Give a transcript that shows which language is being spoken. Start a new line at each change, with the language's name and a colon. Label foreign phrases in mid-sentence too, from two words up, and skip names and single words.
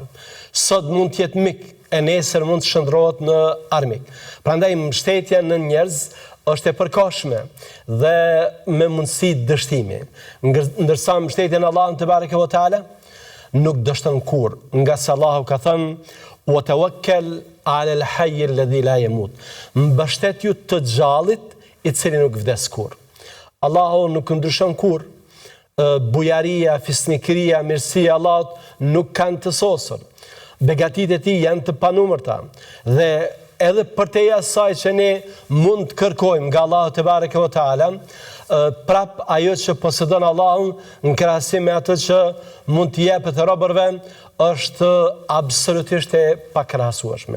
Albanian: Sot mund të jetë mik, e nesër mund të shndrohet në armik. Prandaj mbështetja në njerëz është e përkohshme dhe me mundësi dështimi. Ndërsa mbështetja në Allahun
Arabic: تبارك وتعالى
Albanian: nuk dështon kurrë, nga se Allahu ka thënë:
Arabic: "وتوكل على الحي الذي لا يموت".
Albanian: Mbështetju të gjallit i cili nuk vdes kurrë. Allahu nuk ndryshon kurrë. Bujaria, fisnikëria, mirësia e Allahut nuk kanë të sosur. Begatitë e tij janë të panumërta dhe edhe përteja asaj që ne mund të kërkojmë nga Allahu
Arabic: تبارك وتعالى,
Albanian: prap ajo që posedon Allahu në krahasim me atë që mund të jepet robërve është absolutisht e pakrahasueshme.